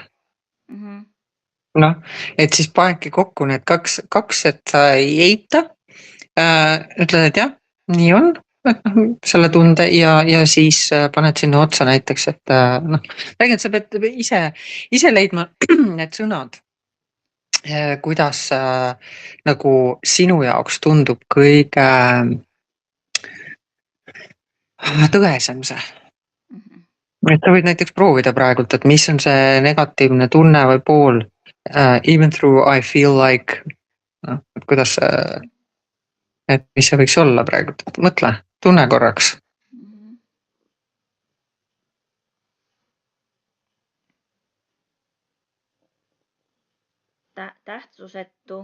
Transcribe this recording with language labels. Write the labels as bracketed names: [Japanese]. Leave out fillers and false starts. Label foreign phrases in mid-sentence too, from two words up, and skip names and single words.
[Estonian] noh, et siis panedki kokku need kaks, et sa ei eita, ütled, et jah, nii on, et noh, selle tunde ja siis paned sinna otsa näiteks, et noh, räägin, et sa pead ise leidma need sõnad, kuidas nagu sinu jaoks tundub kõige tõesem see. et sa võid näiteks proovida praegult, et mis on see negatiivne tunne või pool. [English] Even through I feel like, [Estonian] noh, et kuidas et mis see võiks olla praegu, mõtle, tunne korraks. Tähtsusetu.